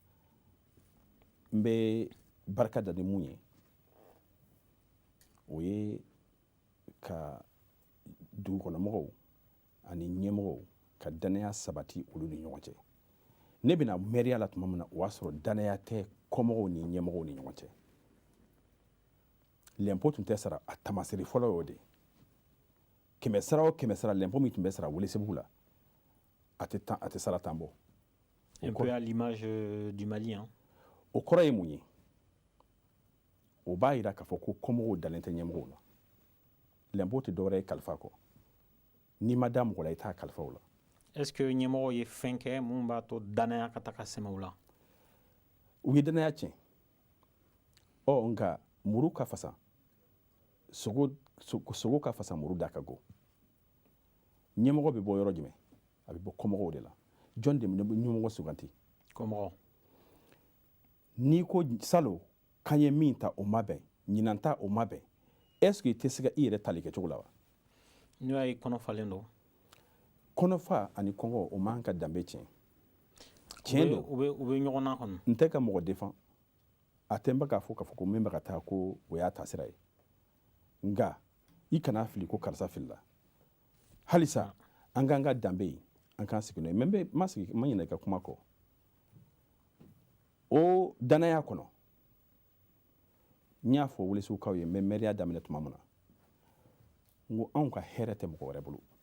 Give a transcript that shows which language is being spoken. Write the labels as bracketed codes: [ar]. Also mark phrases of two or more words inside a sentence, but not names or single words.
[bm] n bɛ barika da ni mun ye o ye ka dugukɔnɔmɔgɔw ani ɲɛmɔgɔw ka danaya sabati olu ni ɲɔgɔn cɛ ne bɛna mɛriya la tuma min na o y'a sɔrɔ danaya tɛ kɔmɔgɔw ni ɲɛmɔgɔw ni ɲɔgɔn cɛ lɛnpo tun tɛ sara a tamasiri fɔlɔ y'o de kɛmɛ sara o kɛmɛ sara lɛnpo min tun bɛ sara Welesebugu la a tɛ sara tan bɔ [fr] un peu à l'image du Mali, hein. [bm] O kɔrɔ ye mun ye o b'a jira k'a fɔ ko kɔmɔgɔw dalen tɛ ɲɛmɔgɔw la lɛnpo tɛ dɔwɛrɛ ye kalifa kɔ n'i ma da mɔgɔ la i t'a kalifa o la. [fr] Est-ce que [bm] ɲɛmɔgɔw ye fɛn kɛ mun b'a to danaya ka taga sɛmɛ u la? U ye danaya tiɲɛ nka muru ka fasa sogo ka fasa muru da ka go ɲɛmɔgɔ bɛ bɔ yɔrɔ jumɛn a bɛ bɔ kɔmɔgɔw de la jɔn de bɛ ɲɛmɔgɔ suganti kɔmɔgɔ n'i ko salon kan ye min ta o ma bɛn ɲinan ta o ma bɛn [fr] est ce que [bm] i tɛ se ka i yɛrɛ tali kɛ cogo la wa n'o y'a ye kɔnɔ falen don kɔnɔfa ani kɔngɔ o man ka danbe tiɲɛ tiɲɛ don u bɛ ɲɔgɔn na kɔnɔ n tɛ ka mɔgɔ défend a tɛ n bɛ k'a fɔ ko min bɛ ka taa ko o y'a taasira ye nka i kana fili ko karisa filila halisa an k'an ka danbe yen an k'an sigi n'o ye mais ma ɲinɛ i ka kuma kɔ o danaya kɔnɔ n y'a fɔ Welesebugukaw ye n bɛ mɛriya daminɛ tuma min na n ko anw ka hɛrɛ tɛ mɔgɔ wɛrɛ bolo